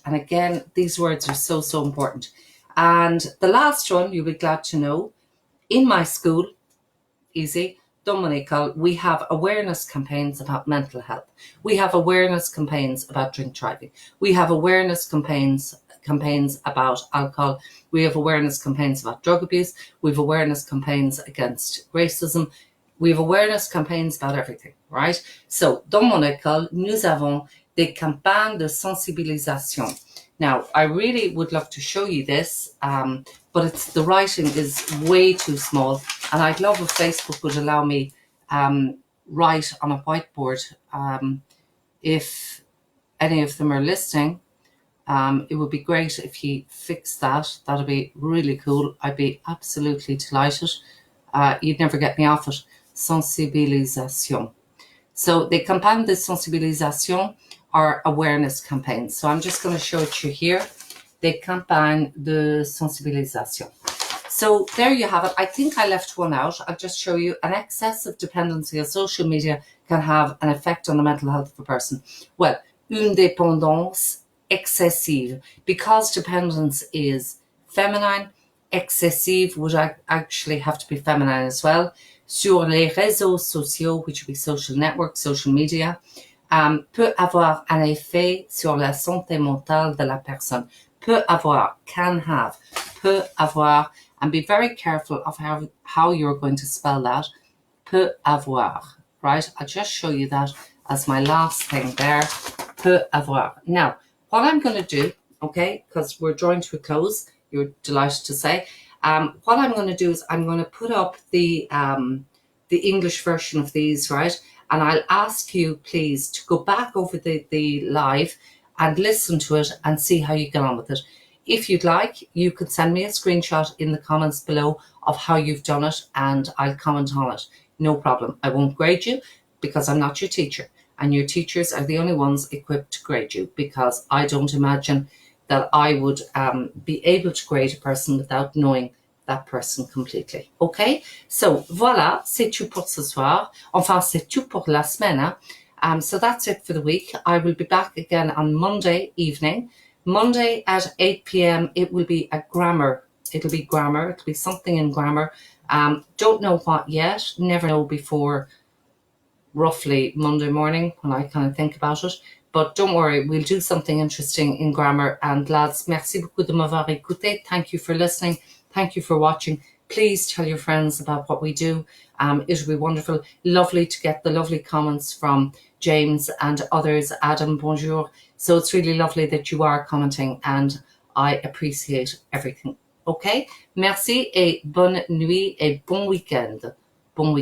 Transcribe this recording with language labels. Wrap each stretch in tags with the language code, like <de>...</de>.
<en>And again, these words are so important. And the last one, you'll be glad to know, in my school, easy, Dominical, we have awareness campaigns about mental health. We have awareness campaigns about drink driving. We have awareness campaigns about alcohol. We have awareness campaigns about drug abuse. We have awareness campaigns against racism. We have awareness campaigns about everything, right?</en> <fr>So, dans mon école, nous avons des campagnes de sensibilisation.</fr> <en>Now, I really would love to show you this, but the writing is way too small, and I'd love if Facebook would allow me write on a whiteboard. If any of them are listening, it would be great if you fix that. That'd be really cool. I'd be absolutely delighted. You'd never get me off it. Sensibilisation. So the</en> <fr>campagnes de sensibilisation</fr> <en>are awareness campaigns. So I'm just going to show it to you here.</en> <fr>Des campagnes de sensibilisation.</fr> <en>So there you have it. I think I left one out. I'll just show you. An excessive dependency on social media can have an effect on the mental health of a person.</en> <fr>Well, une dépendance excessive.</fr> <en>Because dependence is feminine, excessive would actually have to be feminine as well.</en> <fr>Sur les réseaux sociaux,</fr> <en>which would be social networks, social media,</en> <fr>peut avoir un effet sur la santé mentale de la personne. Peut avoir,</fr> <en>can have,</en> <fr>peut avoir,</fr> <en>and be very careful of how you're going to spell that.</en> <fr>Peut avoir,</fr> <en>right? I'll just show you that as my last thing there. Peut avoir. Now, what I'm going to do, okay, because we're drawing to a close, you're delighted to say, what I'm going to do is I'm going to put up the English version of these, right? And I'll ask you, please, to go back over the live and listen to it and see how you get on with it. If you'd like, you could send me a screenshot in the comments below of how you've done it, and I'll comment on it. No problem. I won't grade you because I'm not your teacher, and your teachers are the only ones equipped to grade you, because I don't imagine that I would be able to grade a person without knowing that person completely. Okay?</en> <fr>So, voilà, c'est tout pour ce soir. Enfin, c'est tout pour la semaine.</fr> <en>So that's it for the week. I will be back again on Monday evening. Monday at 8 p.m. it will be a grammar. It'll be grammar. It'll be something in grammar. Don't know what yet. Never know before roughly Monday morning when I kind of think about it. But don't worry, we'll do something interesting in grammar.</en> <fr>And lads, merci beaucoup de m'avoir écouté.</fr> <en>Thank you for listening. Thank you for watching. Please tell your friends about what we do. It'll be wonderful. Lovely to get the lovely comments from James and others. Adam, bonjour. So it's really lovely that you are commenting, and I appreciate everything. Okay?</en> <fr>Merci et bonne nuit et bon week-end. Bon week-end.</fr>